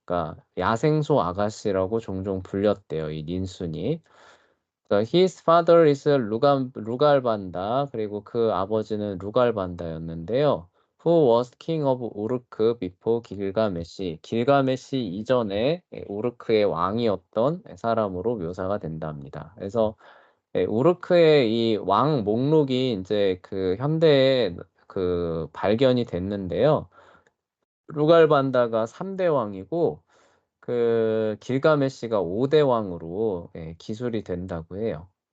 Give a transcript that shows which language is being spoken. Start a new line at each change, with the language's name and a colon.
Korean: 그러니까 야생소 아가씨라고 종종 불렸대요, 이 닌순이. 그러니까
English: his father is 루갈반다.
Korean: 그리고 그 아버지는 루갈반다였는데요.
English: Who was king of 우르크 before 길가메시.
Korean: 길가메시 이전에 우르크의 왕이었던 사람으로 묘사가 된답니다. 그래서 우르크의 이 왕 목록이 인제 그 현대에 그 발견이 됐는데요. 루갈반다가 3대 왕이고 그 길가메시가 5대 왕으로 기술이 된다고 해요.